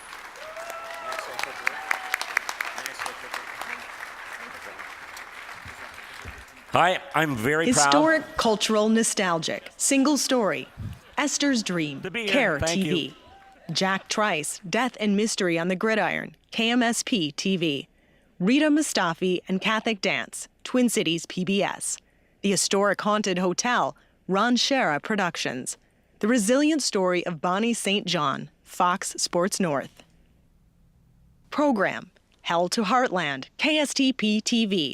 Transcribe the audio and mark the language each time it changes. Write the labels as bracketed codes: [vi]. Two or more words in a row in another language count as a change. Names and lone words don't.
[en] Hi, I'm very proud. Historic, cultural, nostalgic. Single story. Esther's Dream. Care Thank TV. you. Jack Trice, Death and Mystery on the Gridiron. KMSP-TV. Rita Mustafi and Catholic Dance. Twin Cities PBS. The Historic Haunted Hotel. Ron Shera Productions. The Resilient Story of Bonnie St. John. Fox Sports North. Program. Hell to Heartland. KSTP-TV.